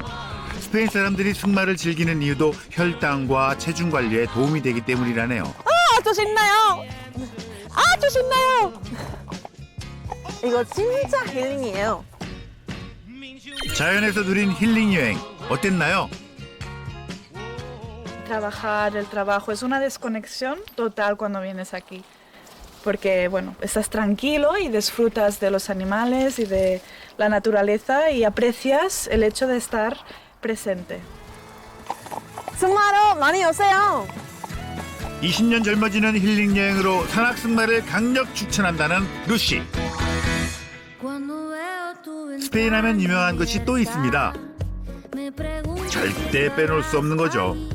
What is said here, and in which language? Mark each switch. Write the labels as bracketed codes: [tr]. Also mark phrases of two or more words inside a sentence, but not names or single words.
[ko] 스페인 사람들이 승마를 즐기는 이유도 혈당과 체중 관리에 도움이 되기 때문이라네요. 아주 신나요. 아주 신나요. 이거 진짜 힐링이에요. 자연에서 누린 힐링 여행 어땠나요? [es] Trabajar, el trabajo es una desconexión total cuando vienes aquí. Porque, bueno, estás tranquilo y disfrutas de los animales y de la naturaleza y aprecias el hecho de estar presente. [ko] 승마로 많이 오세요. 20년 젊어지는 힐링 여행으로 산악승마를 강력 추천한다는 루시. 스페인 하면 유명한 것이 또 있습니다. 절대 빼놓을 수 없는 거죠.